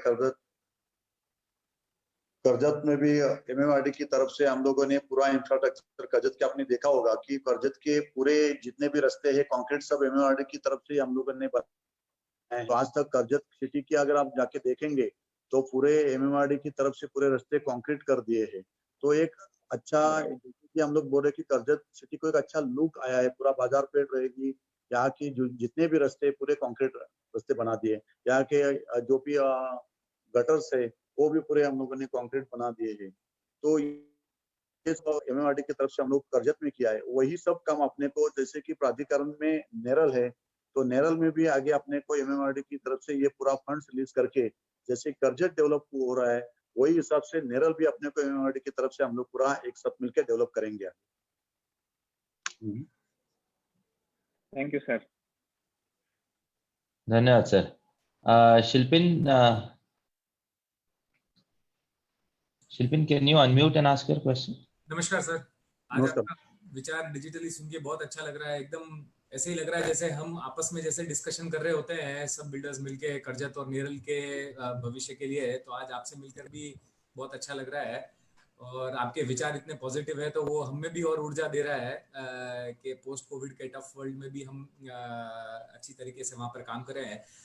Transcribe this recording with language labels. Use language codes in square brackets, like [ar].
[hi] करजत में भी MMRDA की तरफ से हम लोगों ने पूरा इंफ्रास्ट्रक्चर करजत के आपने देखा होगा कि करजत के पूरे जितने भी रास्ते हैं कंक्रीट सब MMRDA की तरफ से हम लोगों ने बनाए. तो आज तक करजत सिटी की अगर आप जाके देखेंगे तो पूरे MMRDA की तरफ से पूरे रास्ते कंक्रीट कर दिए हैं. तो एक अच्छा हम लोग बोल रहे कि करजत सिटी को एक अच्छा लुक आया है, पूरा बाजार पेट रहेगी, यहाँ की जो जितने भी रास्ते पूरे कंक्रीट रास्ते बना दिए, यहाँ के जो भी गटर्स है वो भी पूरे हम लोगों ने कंक्रीट बना दिए हैं. तो ये MMRDA की तरफ से हम लोग करजत में किया है. वही सब काम अपने को जैसे कि प्राधिकरण में नेरल है तो नेरल में भी आगे अपने को MMRDA की तरफ से ये पूरा फंड्स रिलीज करके जैसे करजत डेवलप हो रहा है वही हिसाब से नेरल भी अपने को MMRDA की तरफ से हम लोग पूरा एक साथ मिलकर डेवलप करेंगे. Thank you sir. धन्यवाद sir. [en] Shilpin, can you unmute and ask your question? [hi] नमस्कार सर. आज नमस्कार। आपका विचार डिजिटली सुन के बहुत अच्छा लग रहा है। एकदम ऐसे ही लग रहा है जैसे हम आपस में जैसे डिस्कशन कर रहे होते हैं सब बिल्डर्स मिलके कर्जत और नेरल के भविष्य के लिए। तो आज आपसे मिलकर भी बहुत अच्छा लग रहा है और आपके विचार इतने पॉजिटिव है तो वो हमें भी और ऊर्जा दे रहा है कि पोस्ट कोविड के टफ वर्ल्ड में भी हम अच्छी तरीके से वहां पर काम कर रहे हैं।